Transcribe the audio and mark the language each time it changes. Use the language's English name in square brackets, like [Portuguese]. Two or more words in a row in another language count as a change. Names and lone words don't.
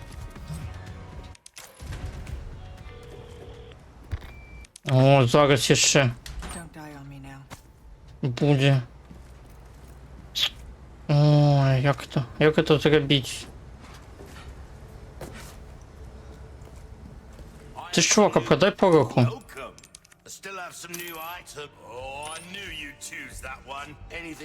[Ukrainian] О, зараз ще [English] Don't die on me now. [Ukrainian] буде. Ой, як це зробити? Ти ж чувака, продай пороху. [English] Welcome. Still have some new item. Oh, I knew you'd choose that one. Anything.